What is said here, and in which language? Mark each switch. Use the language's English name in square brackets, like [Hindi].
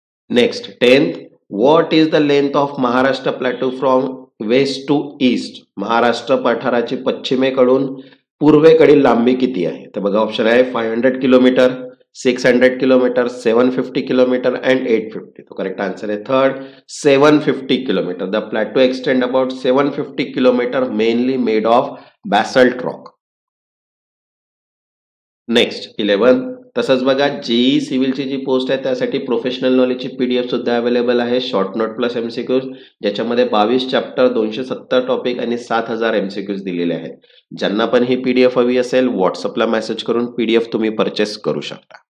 [English] Next 10th, what is the length of Maharashtra plateau from west to east. [Marathi] Maharashtra पठाराची पश्चिमेकडून पूर्वेकडील लांबी किती आहे? तर बघा ऑप्शन आहे 500 किलोमीटर, 600 किलोमीटर, 750 किलोमीटर अँड 850. तो करेक्ट आन्सर आहे third, 750 kilometre. [English] The plateau extend about 750 kilometre, mainly made of basalt rock. [Marathi] Next 11, तसंच बघा जेई सिव्हिलची जी पोस्ट आहे त्यासाठी प्रोफेशनल नॉलेजची पीडीएफ सुद्धा अवेलेबल आहे, शॉर्ट नोट प्लस एमसीक्यूज, ज्याच्यामध्ये 22 चॅप्टर, 270 टॉपिक आणि 7000 एमसीक्यूज दिलेले आहेत. ज्यांना पण ही पीडीएफ हवी असेल व्हॉट्सअपला मेसेज करून पीडीएफ तुम्ही परचेस करू शकता.